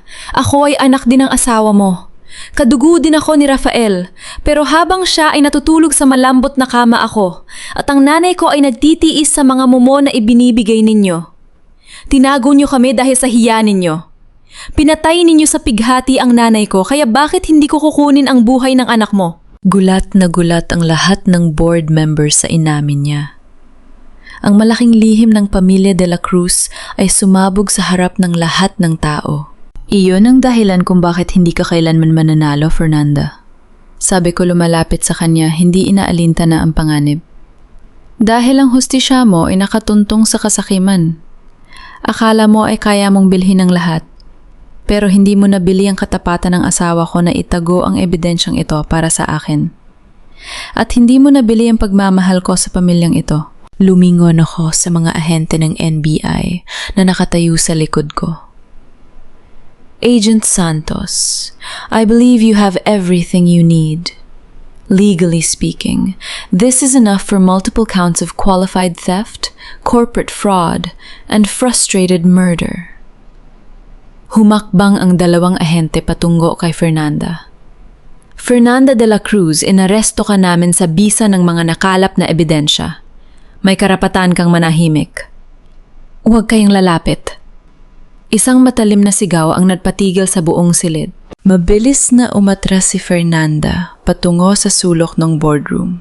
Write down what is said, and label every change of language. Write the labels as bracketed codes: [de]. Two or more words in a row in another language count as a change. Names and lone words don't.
[tl] Ako ay anak din ng asawa mo. Kadugo din ako ni Rafael, pero habang siya ay natutulog sa malambot na kama ako, at ang nanay ko ay nagtitiis sa mga mumo na ibinibigay ninyo. Tinago niyo kami dahil sa hiya ninyo. Pinatay ninyo sa pighati ang nanay ko, kaya bakit hindi ko kukunin ang buhay ng anak mo? Gulat na gulat ang lahat ng board members sa inamin niya. Ang malaking lihim ng pamilya de la Cruz ay sumabog sa harap ng lahat ng tao. Iyon ang dahilan kung bakit hindi ka kailanman mananalo, Fernanda. Sabi ko lumalapit sa kanya, hindi inaalinta na ang panganib. Dahil ang hustisya mo ay nakatuntong sa kasakiman. Akala mo ay kaya mong bilhin ang lahat. Pero hindi mo nabili ang katapatan ng asawa ko na itago ang ebidensyang ito para sa akin. At hindi mo nabili ang pagmamahal ko sa pamilyang ito. Lumingon ako sa mga ahente ng NBI na nakatayo sa likod ko. [en] Agent Santos, I believe you have everything you need. Legally speaking, this is enough for multiple counts of qualified theft, corporate fraud, and frustrated murder. [tl] Humakbang ang 2 ahente patungo kay Fernanda. Fernanda de la Cruz, inaresto ka namin sa bisa ng mga nakalap na ebidensya. May karapatan kang manahimik. Huwag kayong lalapit. Isang matalim na sigaw ang nagpatigil sa buong silid. Mabilis na umatras si Fernanda patungo sa sulok ng boardroom.